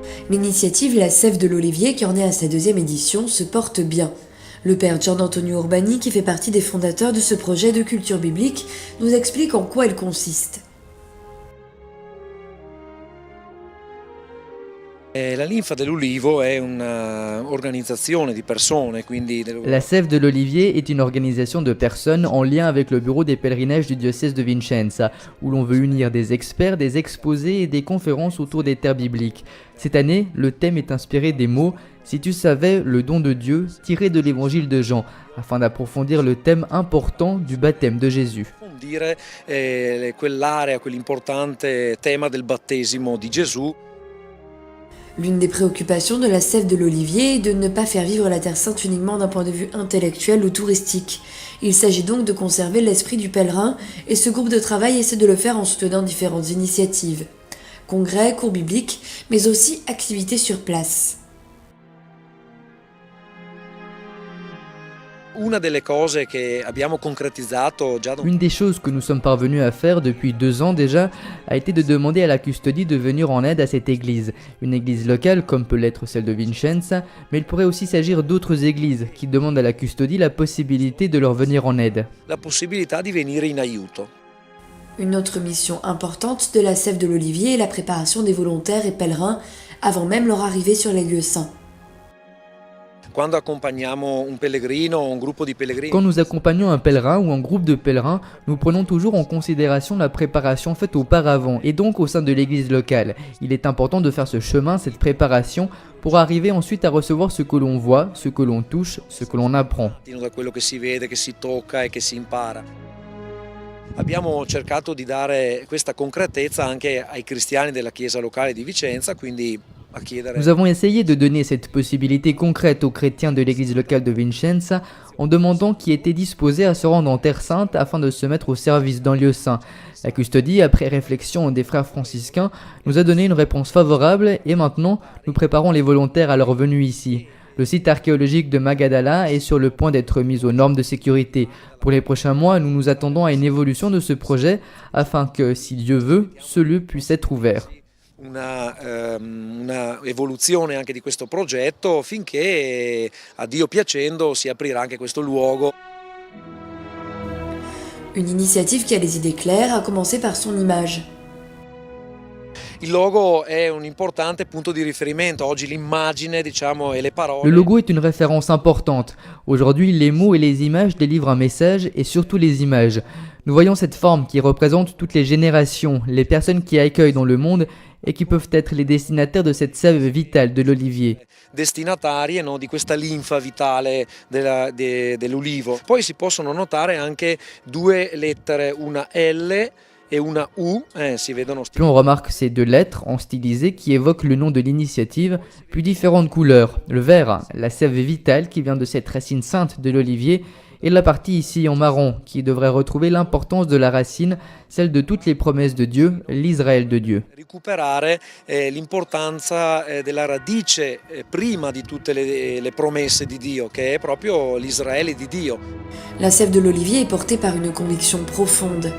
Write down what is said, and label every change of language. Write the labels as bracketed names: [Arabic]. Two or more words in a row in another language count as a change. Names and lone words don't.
[French] L'initiative La Sève de l'Olivier, qui en est à sa 2e édition, se porte bien. Le père Gian Antonio Urbani, qui fait partie des fondateurs de ce projet de culture biblique, nous explique en quoi elle consiste. [Italian] La Linfa dell'Ulivo è un'organizzazione di persone, quindi... [French] La Sève de l'Olivier est une organisation de personnes en lien avec le bureau des pèlerinages du diocèse de Vicenza, où l'on veut unir des experts, des exposés et des conférences autour des terres bibliques. Cette année, le thème est inspiré des mots « Si tu savais le don de Dieu » tiré de l'évangile de Jean, afin d'approfondir le thème important du baptême de Jésus. [Italian] Quell'area, quell'importante tema del battesimo di Gesù. [French] L'une des préoccupations de la Sève de l'Olivier est de ne pas faire vivre la Terre Sainte uniquement d'un point de vue intellectuel ou touristique. Il s'agit donc de conserver l'esprit du pèlerin et ce groupe de travail essaie de le faire en soutenant différentes initiatives. Congrès, cours bibliques, mais aussi activités sur place. Une des choses que nous sommes parvenus à faire depuis 2 ans déjà a été de demander à la custodie de venir en aide à cette église. Une église locale comme peut l'être celle de Vicenza, mais il pourrait aussi s'agir d'autres églises qui demandent à la custodie la possibilité de leur venir en aide. [Italian] La possibilità di venire in aiuto. [French] Une autre mission importante de la Sève de l'Olivier est la préparation des volontaires et pèlerins avant même leur arrivée sur les lieux saints. Quand nous accompagnons un pèlerin ou un groupe de pèlerins, nous prenons toujours en considération la préparation faite auparavant et donc au sein de l'église locale. Il est important de faire ce chemin, cette préparation, pour arriver ensuite à recevoir ce que l'on voit, ce que l'on touche, ce que l'on apprend. [Italian] Abbiamo cercato di dare questa concretezza anche ai cristiani della chiesa locale di Vicenza, quindi [French] Nous avons essayé de donner cette possibilité concrète aux chrétiens de l'église locale de Vicenza en demandant qui était disposé à se rendre en Terre Sainte afin de se mettre au service d'un lieu saint. La custodie, après réflexion des frères franciscains, nous a donné une réponse favorable et maintenant nous préparons les volontaires à leur venue ici. Le site archéologique de Magadala est sur le point d'être mis aux normes de sécurité. Pour les prochains mois, nous nous attendons à une évolution de ce projet afin que, si Dieu veut, ce lieu puisse être ouvert. [Italian] Una evoluzione anche di questo progetto finché a Dio piacendo si aprirà anche questo luogo. [French] Une initiative qui a les idées claires, a commencé par son image. [Italian] Il logo è un importante punto di riferimento. Oggi l'immagine, diciamo, e le parole. [French] Le logo est une référence importante. Aujourd'hui, les mots et les images délivrent un message et surtout les images. Nous voyons cette forme qui représente toutes les générations, les personnes qui accueillent dans le monde et qui peuvent être les destinataires de cette sève vitale de l'olivier. [Italian] Destinatarie, no, di questa linfa vitale dell'ulivo. Poi si possono notare anche 2 lettere, una L et una U, si vedono. [French] Puis on remarque ces 2 lettres en stylisé qui évoquent le nom de l'initiative, puis différentes couleurs. Le vert, la sève vitale qui vient de cette racine sainte de l'olivier, et la partie ici en marron qui devrait retrouver l'importance de la racine, celle de toutes les promesses de Dieu, l'Israël de Dieu. [Italian] Recuperare l'importanza della radice prima di tutte le promesse di Dio, che è proprio l'Israele di Dio. [French] La sève de l'olivier est portée par une conviction profonde.